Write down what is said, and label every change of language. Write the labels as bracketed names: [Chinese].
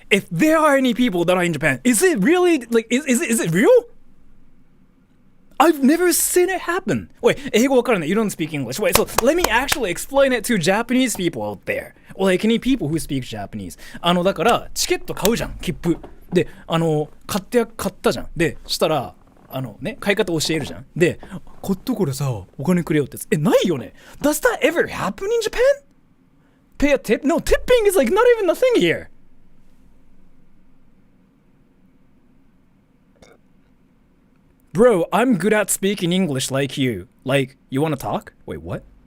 [English] If there are any people that are in Japan, is it really like is it real? I've never seen it happen. Wait, [Japanese] 英語わからない. [English] You don't speak English. Wait, so let me actually explain it to Japanese people out there. Or like any people who speak Japanese. [Japanese] だから、チケット買うじゃん、切符。で、買ったじゃん。で、したら、買い方教えるじゃん。で、買ったからさ、お金くれよってやつ。ないよね。 [English] Does that ever happen in Japan? Pay a tip? No, tipping is like not even a thing here. Bro, I'm good at speaking English like you. Like, you wanna talk? Wait, what?